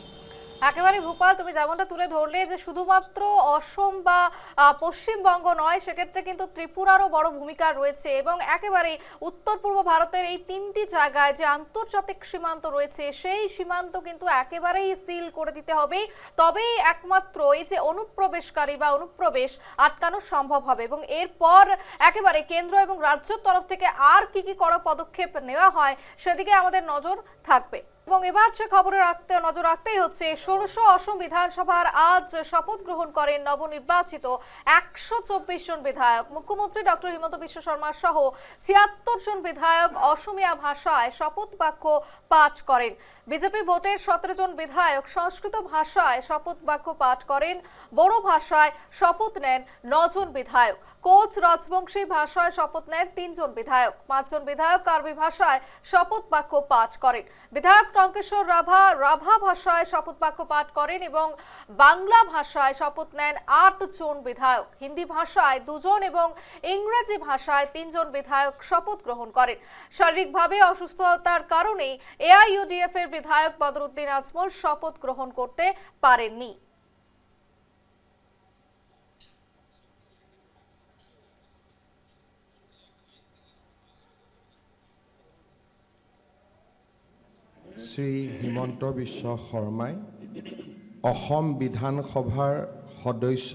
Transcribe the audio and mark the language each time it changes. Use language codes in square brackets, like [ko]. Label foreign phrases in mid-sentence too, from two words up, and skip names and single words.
[bn] একেবারে ভূপাল, তুমি যেমনটা তুলে ধরলে যে শুধুমাত্র অসম বা পশ্চিমবঙ্গ নয়, সেক্ষেত্রে কিন্তু ত্রিপুরারও বড় ভূমিকা রয়েছে এবং একেবারে উত্তর পূর্ব ভারতের এই তিনটি জায়গায় যে আন্তর্জাতিক সীমান্ত রয়েছে সেই সীমান্ত কিন্তু একেবারেই সিল করে দিতে হবে, তবেই একমাত্র এই যে অনুপ্রবেশকারী বা অনুপ্রবেশ আটকানো সম্ভব হবে এবং এরপর একেবারে কেন্দ্র এবং রাজ্যের তরফ থেকে আর কি কি কড়া পদক্ষেপ নেওয়া হয় সেদিকে আমাদের নজর থাকবে। এবং এবার সে খবরে নজর রাখতেই হচ্ছে ১৬শ অসম বিধানসভার আজ শপথ গ্রহণ করেন নবনির্বাচিত ১২৪ জন বিধায়ক। মুখ্যমন্ত্রী ডক্টর হিমন্ত বিশ্ব শর্মা সহ ৭৬ জন বিধায়ক অসমীয়া ভাষায় শপথ বাক্য পাঠ করেন। বিজেপি ভোটের ১৭ জন বিধায়ক সংস্কৃত ভাষায় শপথ বাক্য পাঠ করেন। বড়ো ভাষায় শপথ নেন ৯ জন বিধায়ক। কোচ রাজবংশী ভাষায় শপথ নেন ৩ জন বিধায়ক। ৫ জন বিধায়ক কার্বি ভাষায় শপথ বাক্য পাঠ করেন। বিধায়ক টঙ্কেশ্বর রাভা ভাষায় শপথ বাক্য পাঠ করেন এবং বাংলা ভাষায় শপথ নেন ৮ জন বিধায়ক। হিন্দি ভাষায় ২ জন এবং ইংরেজি ভাষায় ৩ জন বিধায়ক শপথ গ্রহণ করেন। শারীরিকভাবে অসুস্থতার কারণে এআইইউডিএফ এর বিধায়ক বদরুদ্দিন আজমল শপথ গ্রহণ করতে পারেননি। [as] শ্ৰী হিমন্ত বিশ্ব শৰ্মাই অসম বিধানসভাৰ সদস্য